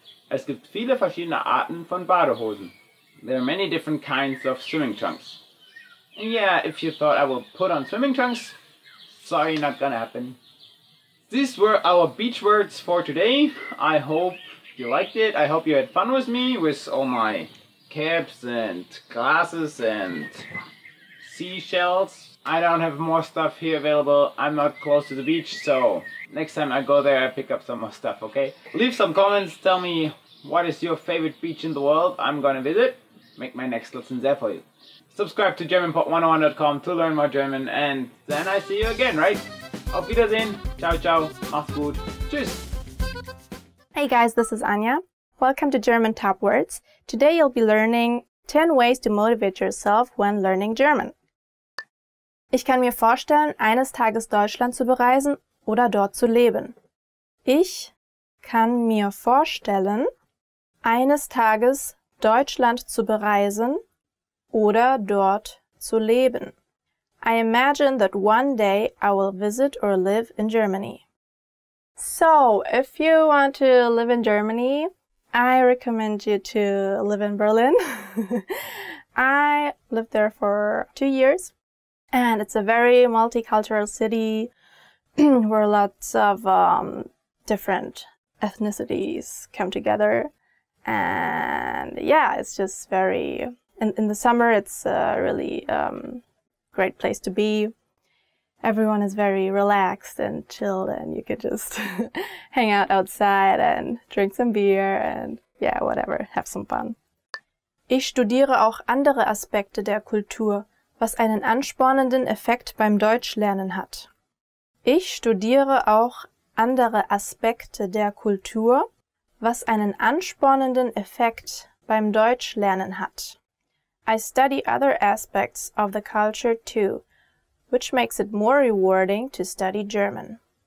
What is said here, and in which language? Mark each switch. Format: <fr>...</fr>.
<de>Es gibt viele verschiedene Arten von Badehosen.</de> <en>There are many different kinds of swimming trunks. And yeah, if you thought I will put on swimming trunks, sorry, not gonna happen. These were our beach words for today. I hope you liked it. I hope you had fun with me, with all my caps and glasses and seashells. I don't have more stuff here available. I'm not close to the beach, so next time I go there I pick up some more stuff, okay? Leave some comments, tell me what is your favorite beach in the world I'm gonna visit. Make my next lesson there for you. Subscribe to GermanPod101.com to learn more German, and then I see you again, right?</en> <de>Auf Wiedersehen. Ciao, ciao. Macht's gut. Tschüss.</de> <en>Hey guys, this is Anja. Welcome to German Top Words. Today you'll be learning 10 ways to motivate yourself when learning German.</en> <de>Ich kann mir vorstellen, eines Tages Deutschland zu bereisen oder dort zu leben. Ich kann mir vorstellen, eines Tages Deutschland zu bereisen oder dort zu leben.</de> <en>I imagine that one day I will visit or live in Germany. So, if you want to live in Germany, I recommend you to live in Berlin. I lived there for 2 years, and it's a very multicultural city where lots of different ethnicities come together. And yeah, it's just very... In the summer, it's a really great place to be. Everyone is very relaxed and chilled, and you could just hang out outside and drink some beer and yeah, whatever, have some fun.</en> <de>Ich studiere auch andere Aspekte der Kultur, was einen anspornenden Effekt beim Deutschlernen hat. Ich studiere auch andere Aspekte der Kultur, was einen anspornenden Effekt beim Deutschlernen hat.</de> <en>I study other aspects of the culture too, which makes it more rewarding to study German.</en>